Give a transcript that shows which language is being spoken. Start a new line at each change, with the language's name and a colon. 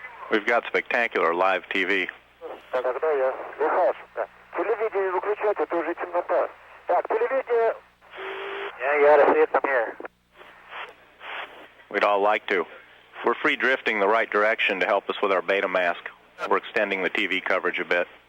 English: We've got spectacular live TV.
Russian: Тогда я. Михалыч, телевидение выключать, это уже темнота. Так, телевидение...
English: Yeah, you gotta see it from here. We'd all like to. We're free drifting the right direction to help us with our beta mask. We're extending the TV coverage a bit.